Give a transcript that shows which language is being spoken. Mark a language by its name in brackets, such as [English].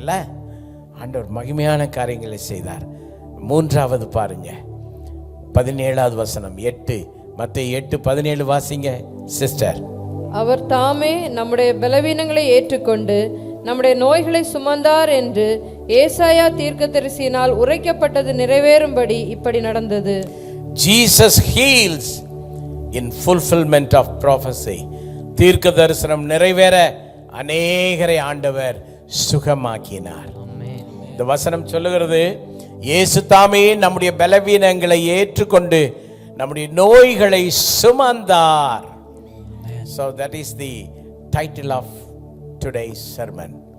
[Tamil] இல்லை, ஆண்டவர் மகிமையான காரியங்களை செய்தார். மூன்றாவது பாருங்க, 17வது வசனம் 8, மத்தேயு 8:17 வாசிங்க சிஸ்டர். அவர் தாமே நம்முடைய பலவீனங்களை ஏற்றுக்கொண்டு நம்முடைய நோய்களை சுமந்தார் என்று ஏசாயா தீர்க்கதரிசியினால் உரைக்கப்பட்டது நிறைவேறும்படி இப்படி நடந்தது. [English] Jesus heals in fulfillment of prophecy. [Tamil] தீர்க்க தரிசனம் நிறைவேற அநேகரை ஆண்டவர் சுகமாக்கினார். இந்த வசனம் சொல்லுகிறது, இயேசு தாமே நம்முடைய பலவீனங்களை ஏற்றுக்கொண்டு நம்முடைய நோய்களை சுமந்தார். [English] So that is the title of today's sermon.